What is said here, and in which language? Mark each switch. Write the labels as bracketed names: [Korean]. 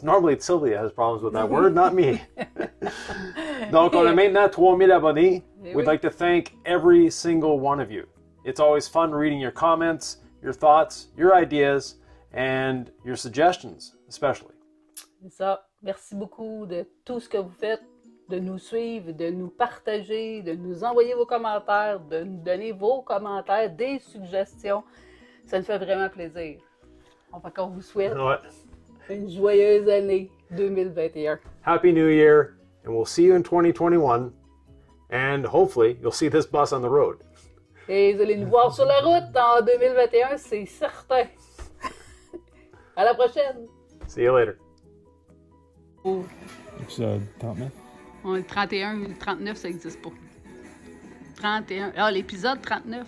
[English] Normally, Sylvia has problems with that word, not me. [French] Donc, on a maintenant 3000 abonnés. [English] We'd like to thank every single one of you. It's always fun reading your comments, your thoughts, your ideas, and your suggestions, especially. [French] C'est ça. Merci beaucoup de tout ce que vous faites, de nous suivre, de nous partager, de nous envoyer vos commentaires, de nous donner vos commentaires, des suggestions. Ça nous fait vraiment plaisir. On vous souhaite une joyeuse année 2021. [English] Happy New Year, and we'll see you in 2021. And hopefully, you'll see this bus on the road. [French] Et vous allez nous voir sur la route en 2021, c'est certain. À la prochaine. [English] See you later. [French] Épisode 39. On est 31, 39, ça n'existe pas. 31. Ah, l'épisode 39.